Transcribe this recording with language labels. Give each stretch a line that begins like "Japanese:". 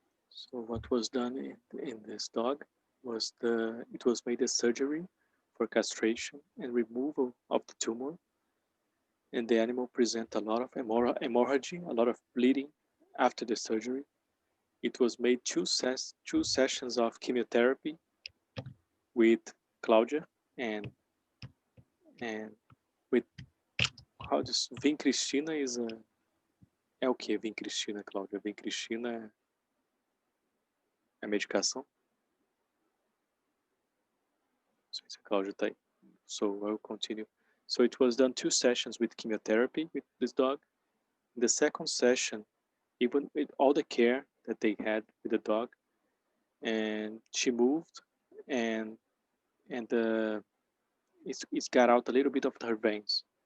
English: So what was done in this dog was it was made a surgery for castration and removal of the tumor, and the animal present a lot of hemorrhage, a lot of bleeding after the surgery. It was made two sessions of chemotherapy with Claudia and with how does vincristina is a
Portuguese: é o que vincristina, Cláudia? Vincristina é a medicação? Não sei se a Cláudia tá aí.
English: So I'll continue. So it was done 2 sessions with chemotherapy with this dog. In the second session, even with all the care that they had with the dog, and she moved, and it's got out a little bit of her veins.